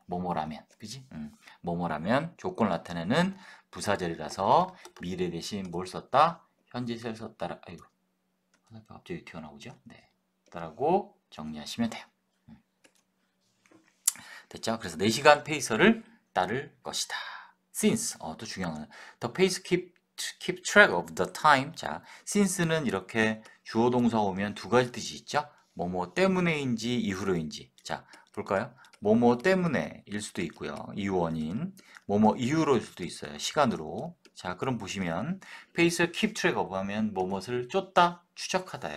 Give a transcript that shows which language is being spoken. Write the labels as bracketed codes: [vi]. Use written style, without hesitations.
[ko] 뭐뭐라면, 그지? 뭐뭐라면 조건을 나타내는 부사절이라서 미래 대신 뭘 썼다? 현재 시를 썼다. 아이고, 갑자기 튀어나오죠? 네, 라고 정리하시면 돼요. 됐죠? 그래서 4시간 페이서를 따를 것이다. [en] Since, [ko] 또 중요한 건 [en] the pace keep track of the time. [ko] 자, since는 이렇게 주어 동사 오면 두 가지 뜻이 있죠? 뭐뭐 때문에인지 이후로인지. 자, 볼까요? 뭐뭐 때문에일 수도 있고요. 이유 원인. 뭐뭐 이유로일 수도 있어요. 시간으로. 자, 그럼 보시면 페이스 [en] keep track of [ko] 하면 뭐뭇을 쫓다, 추적하다.